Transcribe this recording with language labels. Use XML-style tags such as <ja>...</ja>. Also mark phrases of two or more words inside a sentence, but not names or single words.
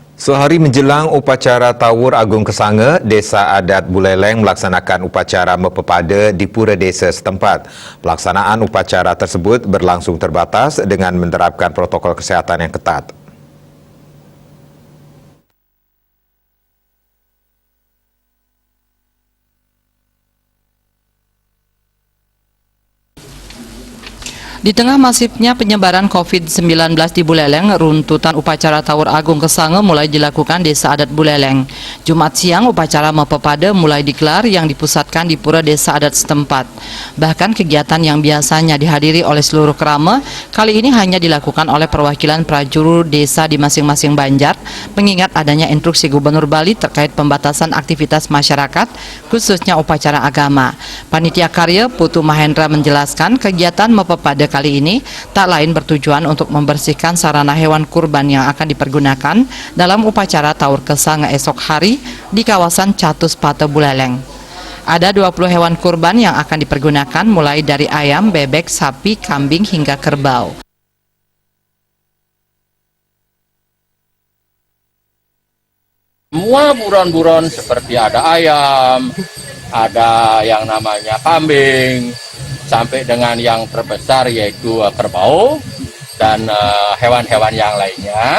<id>Sehari menjelang upacara Tawur Agung Kesanga, Desa Adat Buleleng melaksanakan upacara Mepepada di Pura Desa setempat. Pelaksanaan upacara tersebut berlangsung terbatas dengan menerapkan protokol kesehatan yang ketat. Di tengah masifnya penyebaran COVID-19 di Buleleng, runtutan upacara Tawur Agung Kesanga mulai dilakukan Desa Adat Buleleng. Jumat siang, upacara Mepepada mulai digelar yang dipusatkan di Pura Desa Adat setempat. Bahkan kegiatan yang biasanya dihadiri oleh seluruh kerama, kali ini hanya dilakukan oleh perwakilan prajurur desa di masing-masing banjar, mengingat adanya instruksi Gubernur Bali terkait pembatasan aktivitas masyarakat, khususnya upacara agama. Panitia Karya Putu Mahendra menjelaskan kegiatan Mepepada kali ini tak lain bertujuan untuk membersihkan sarana hewan kurban yang akan dipergunakan dalam upacara Tawur Kesanga esok hari di kawasan Catus Pate Buleleng. Ada 20 hewan kurban yang akan dipergunakan mulai dari ayam, bebek, sapi, kambing hingga kerbau. Semua buron-buron seperti ada ayam, ada yang namanya kambing, sampai dengan yang terbesar yaitu kerbau dan hewan-hewan yang lainnya.</id>